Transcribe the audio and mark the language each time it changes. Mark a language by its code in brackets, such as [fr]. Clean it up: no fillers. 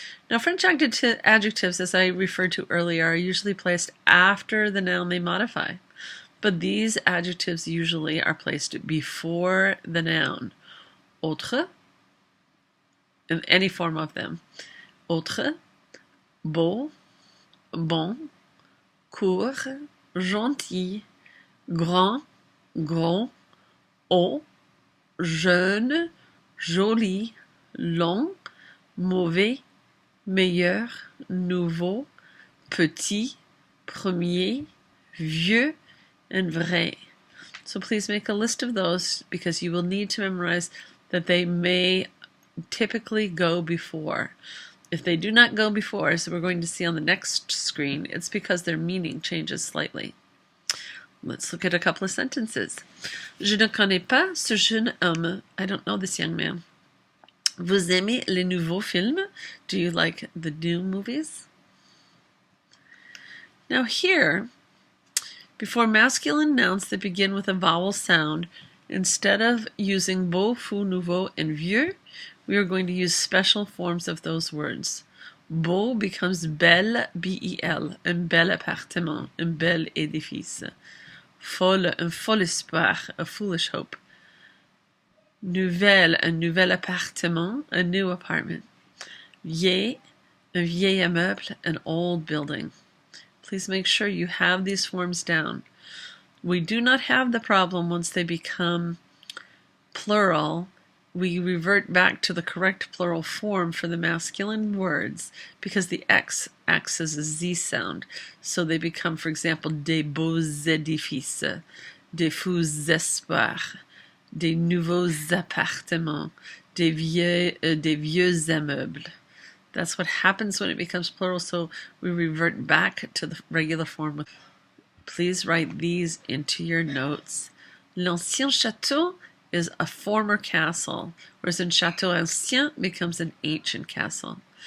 [en] Now, French adjectives, as I referred to earlier, are usually placed after the noun they modify. But these adjectives usually are placed before the noun. Autre, in any form of them. [fr] Autre, beau, bon, court, gentil, grand, gros, haut, jeune, joli, long, mauvais, meilleur, nouveau, petit, premier, vieux, and vrai. [en] So please make a list of those because you will need to memorize that they may typically go before. If they do not go before, as we're going to see on the next screen, it's because their meaning changes slightly. Let's look at a couple of sentences. [fr] Je ne connais pas ce jeune homme. [en] I don't know this young man. [fr] Vous aimez les nouveaux films? [en] Do you like the new movies? Now here, before masculine nouns that begin with a vowel sound, instead of using beau, fou, nouveau, and vieux, we are going to use special forms of those words. [fr] Beau becomes belle, B-E-L, un bel appartement, un bel édifice. Folle, un fol espoir, [en] a foolish hope. [fr] Nouvelle, un nouvel appartement, [en] a new apartment. [fr] Vieil, un vieil immeuble, [en] an old building. Please make sure you have these forms down. We do not have the problem once they become plural. We revert back to the correct plural form for the masculine words because the X acts as a Z sound. So they become, for example, [fr] des beaux édifices, des fous espoirs, des nouveaux appartements, des vieux immeubles. [en] That's what happens when it becomes plural, so we revert back to the regular form. Please write these into your notes. [fr] L'ancien château [en] is a former castle, whereas [fr] un château ancien [en] becomes an ancient castle.